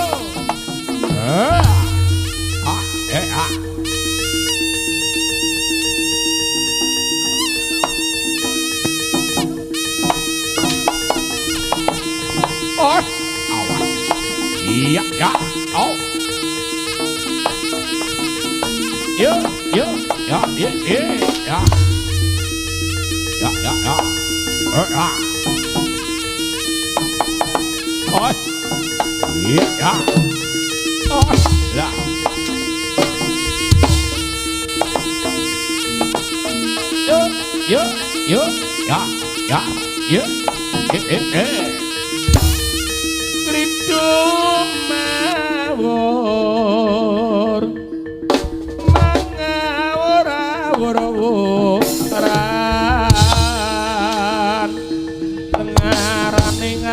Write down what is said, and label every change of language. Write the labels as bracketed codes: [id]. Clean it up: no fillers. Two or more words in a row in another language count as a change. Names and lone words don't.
[jv] Ah. Ah, ah. Oh, awas. Iya, ya. Oh. Yo, yo, ya, ya, ya, ya. Ya, ya, ya. Ah. Oh. Iya, ya. Oh, lah. Yo, yo, yo, ya, ya, ya. Ridho mawur mangawur-awur-awuran tengarane